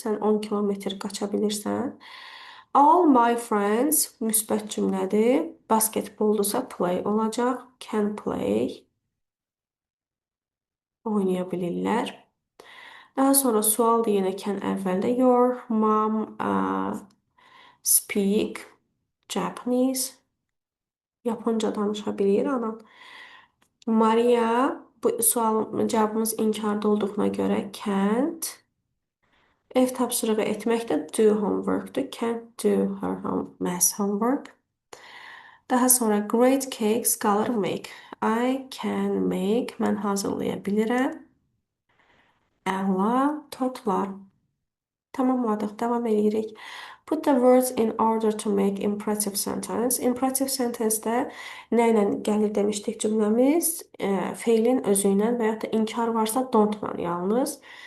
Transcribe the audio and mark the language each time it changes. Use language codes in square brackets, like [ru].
[az] Sən 10 kilometr qaça bilirsən? [en] All my friends [az] müsbət cümlədir. Basketboldursa [en] play [az] olacaq. [en] Can play. [az] Oynaya bilirlər. Daha sonra sual yenə can əvvəldə. [en] Your mom speak Japanese. [az] Japonca danışa bilir anan. Maria, bu sualın cavabımız inkarda olduğuna görə can't. Ev tapşırığı etmək də [en] do homework- [az] dur. [en] Can't do her math homework. [az] Daha sonra [en] great cakes [az] qalır [en] make. I can make. [az] Mən hazırlaya bilirəm. Əla tortlar. Tamamladıq. Davam edirik. [en] Put the words in order to make imperative sentence. Imperative sentence-də [az] nə ilə gəlir demişdik cümləmiz? Feilin özü ilə və ya da inkar varsa don't-la yalnız.